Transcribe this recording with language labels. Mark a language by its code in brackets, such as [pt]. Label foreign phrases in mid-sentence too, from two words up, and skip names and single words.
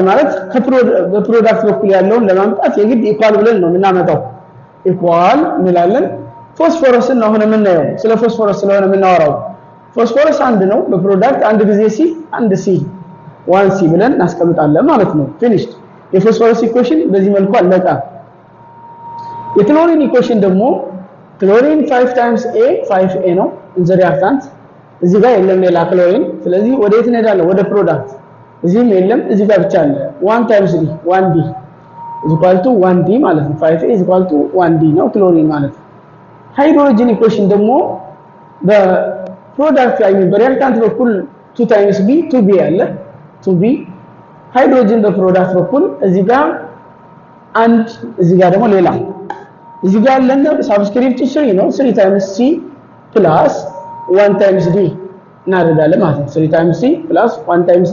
[am] ማለት በፕሮዳክት በኩል ያለውን ለማምጣት የግድ ኢኳል ብለን ነው የምናመጣው። ኢኳል እንላለን። ፎስፎረስን ነው አሁን የምናየው። ስለ ፎስፎረስ ስለሆነ የምናወራው ፎስፎረስ አንድ ነው በፕሮዳክት አንድ ጊዜ ሲ አንድ ሲ 1 ሲ ብለን እናስቀምጣለን ማለት ነው። ፊኒሽድ። የፎስፎረስ ኢኩዌሽን በዚህ መልኩ አለቀ። የክሎሪን ኢኩዌሽን ደግሞ ክሎሪን 5 [en] times A [am] 5A ነው [en] in the reactant። [am] እዚህ ጋር የለም ሌላ ክሎሪን። ስለዚህ ወደ የት እንሄዳለን? ወደ ፕሮዳክት። እዚህም የለም እዚህ ጋር ብቻ አለ [en] 1 times D 1D is equal to 1D [am] ማለት ነው። [en] 5A is equal to 1D [am] ነው ክሎሪን ማለት ነው። ሃይድሮጅን ኢኩዌሽን ደግሞ በፕሮዳክት ላይ በሪአክታንት በኩል [en] 2 times B 2B [am] አለ 2B። ሃይድሮጅን በፕሮዳክት በኩል እዚህ ጋር አንድ እዚህ ጋር ደግሞ ሌላ እዚህ ጋር ያለን ሳብስክሪፕቱ 3 ነው [en] 3 times C plus 1 times D [am] እናደርጋለን ማለት ነው። [en] 3 times C plus 1 times